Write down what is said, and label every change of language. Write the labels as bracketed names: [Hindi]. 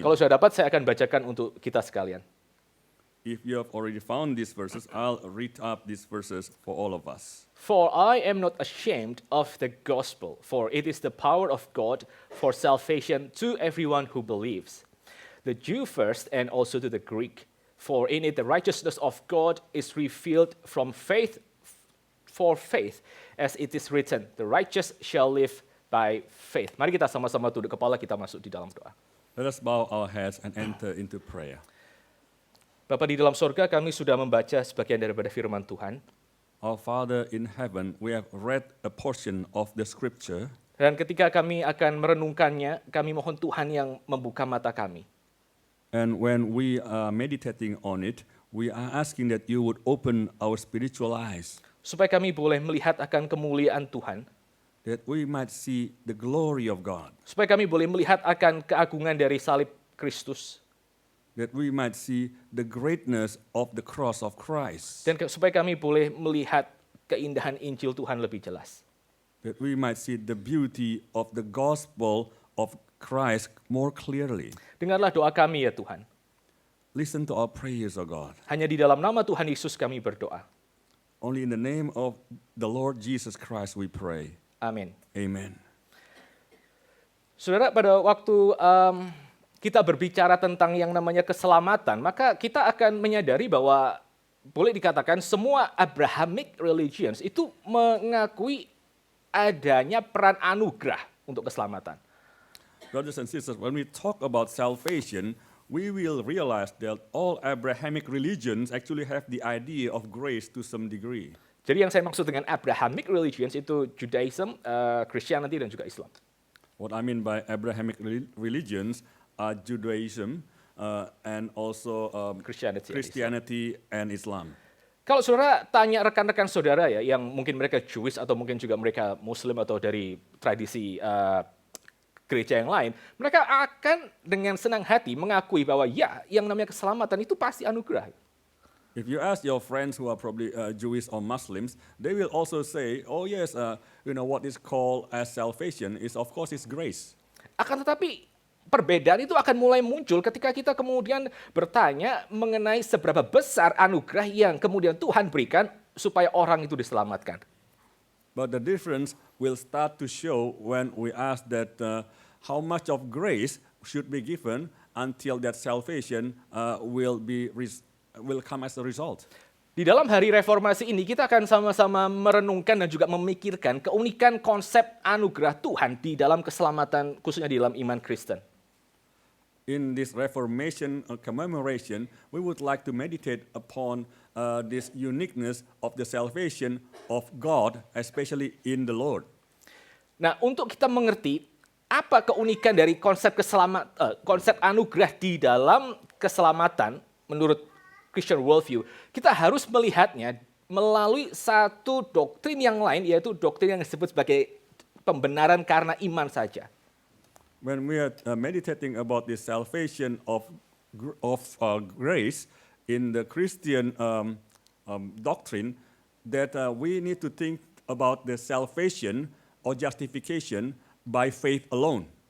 [Indonesian] Kalau sudah dapat saya akan bacakan untuk kita sekalian. [English] If you have already found these verses, I'll read up these verses for all of us. For I am not ashamed of the gospel, for it is the power of God for salvation to everyone who believes, the Jew first and also to the Greek. For in it the righteousness of God is revealed from faith for faith, as it is written, the righteous shall live by faith. [Indonesian] Mari kita sama-sama tunduk kepala, kita masuk di dalam doa. [English] Let us bow our heads and enter into prayer. [Indonesian] Bapa di dalam sorga, kami sudah membaca sebagian daripada firman Tuhan. [English] Our Father in heaven, we have read a portion of the scripture. [Indonesian] Dan ketika kami akan merenungkannya, kami mohon Tuhan yang membuka mata kami. [English] And when we are meditating on it, we are asking that you would open our spiritual eyes, [Indonesian] Supaya kami boleh melihat akan kemuliaan Tuhan. [English] that we might see the glory of God, [Indonesian] Supaya kami boleh melihat akan keagungan dari salib Kristus. [English] that we might see the greatness of the cross of Christ, [Indonesian] Dan supaya kami boleh melihat keindahan Injil Tuhan lebih jelas. [English] that we might see the beauty of the gospel of Christ more clearly. [Indonesian] Dengarlah doa kami ya Tuhan. [English] Listen to our prayers, O God. [Indonesian] Hanya di dalam nama Tuhan Yesus kami berdoa. [English] Only in the name of the Lord Jesus Christ we pray. [Indonesian] Amin. [English] Amen. [Indonesian] Saudara, pada waktu kita berbicara tentang yang namanya keselamatan, maka kita akan menyadari bahwa boleh dikatakan semua Abrahamic religions itu mengakui adanya peran anugerah untuk keselamatan. [English] Brothers and sisters, when we talk about salvation, we will realize that all Abrahamic religions actually have the idea of grace to some degree. [Indonesian] Jadi yang saya maksud dengan Abrahamic religions itu Judaism, Christianity, dan juga Islam. [English] What I mean by Abrahamic religions are Judaism and also Christianity and Islam. [Indonesian] Kalau saudara tanya rekan-rekan saudara ya, yang mungkin mereka Jewish atau mungkin juga mereka Muslim atau dari tradisi gereja yang lain, mereka akan dengan senang hati mengakui bahwa ya, yang namanya keselamatan itu pasti anugerah. [English] If you ask your friends who are probably Jewish or Muslims, they will also say, "Oh yes, what is called as salvation is of course is grace." [Indonesian] Akan tetapi perbedaan itu akan mulai muncul ketika kita kemudian bertanya mengenai seberapa besar anugerah yang kemudian Tuhan berikan supaya orang itu diselamatkan. [English] But the difference will start to show when we ask that how much of grace should be given until that salvation will come as a result. [Indonesian] Di dalam hari reformasi ini kita akan sama-sama merenungkan dan juga memikirkan keunikan konsep anugerah Tuhan di dalam keselamatan, khususnya di dalam iman Kristen. [English] In this Reformation commemoration, we would like to meditate upon this uniqueness of the salvation of God, especially in the Lord. [Indonesian] Nah, untuk kita mengerti apa keunikan dari konsep konsep anugerah di dalam keselamatan menurut [English] Christian worldview, [Indonesian] kita harus melihatnya melalui satu doktrin yang lain, yaitu doktrin yang disebut sebagai pembenaran karena iman saja. [English] When we are meditating about the salvation of grace in the Christian doctrine, that we need to think about the salvation or justification by faith alone.